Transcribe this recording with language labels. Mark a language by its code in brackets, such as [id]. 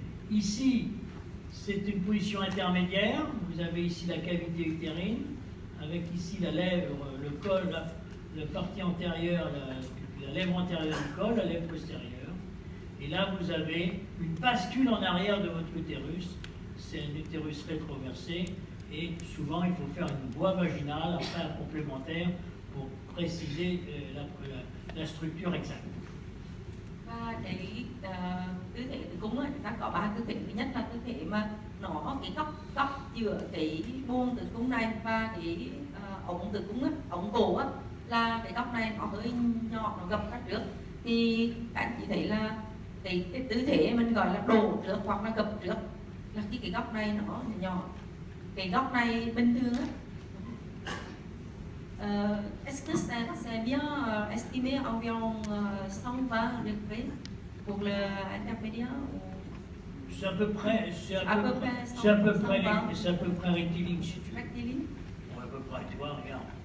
[fr] Ici, c'est une position intermédiaire. Vous avez ici la cavité utérine, avec ici la lèvre, le col, la partie antérieure, la lèvre antérieure du col, la lèvre postérieure. Et là, vous avez une bascule en arrière de votre utérus. C'est un utérus rétroversé. Et souvent, il faut faire une voie vaginale, après un complémentaire, pour préciser la structure exacte. [vi] Và cái tư thế tử cung ấy, chúng ta có 3 tư thế. Thứ nhất là tư thế mà nó cái góc giữa cái buồng tử cung này và cái ống tử cung ấy, ống cổ á, là cái góc này nó hơi nhỏ, nó gập ra trước. Thì các anh chị thấy là cái tư thế mình gọi là đổ trước hoặc là gập trước, là khi cái góc này nó nhỏ. Cái góc này bình thường á. [fr] Est-ce que c'est bien estimé environ 120 degrés pour l'intermédiaire? C'est à peu près, c'est à peu près rectiligne si tu veux. Rectiligne? À peu près, tu vois, regarde.